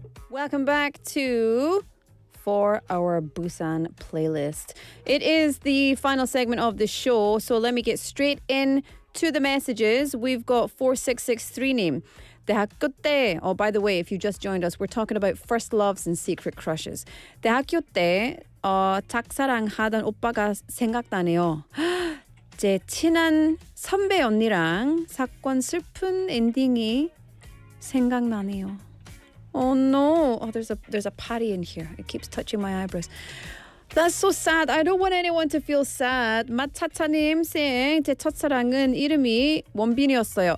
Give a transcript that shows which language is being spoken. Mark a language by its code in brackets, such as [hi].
[en] Welcome back to For Our Busan playlist. It is the final segment of the show, so let me get straight in to the messages. We've got 4663님. 대학교 때, oh, by the way, if you just joined us, we're talking about first loves and secret crushes. [ko] 대학교 때 짝사랑 하던 오빠가 생각나네요. 제 친한 선배 언니랑 사건 슬픈 엔딩이 생각나네요. [en] Oh no! Oh, there's a patty in here. It keeps touching my eyebrows. That's so sad. I don't want anyone to feel sad. [ko] 마차차님 생, 제 첫사랑은 이름이 원빈이었어요.